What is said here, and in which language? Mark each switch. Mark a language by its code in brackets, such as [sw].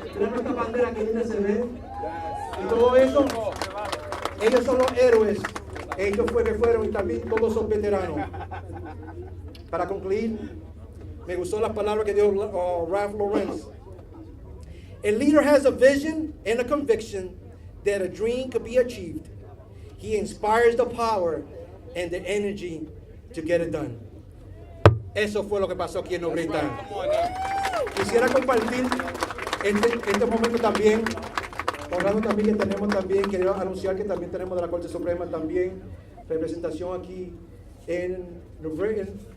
[es] Tenemos esta bandera que viene se ve. Y todo eso, ellos son los héroes. Ellos fueron y también todos son veteranos. Para concluir, me gustó las palabras que dijo Ralph Lauren. [en] A leader has a vision and a conviction that a dream could be achieved. He inspires the power and the energy to get it done. [es] Eso fue lo que pasó aquí en New Britain. Quisiera compartir este momento también, honrado también que tenemos también, quiero anunciar que también tenemos de la Corte Suprema también representación aquí en New Britain.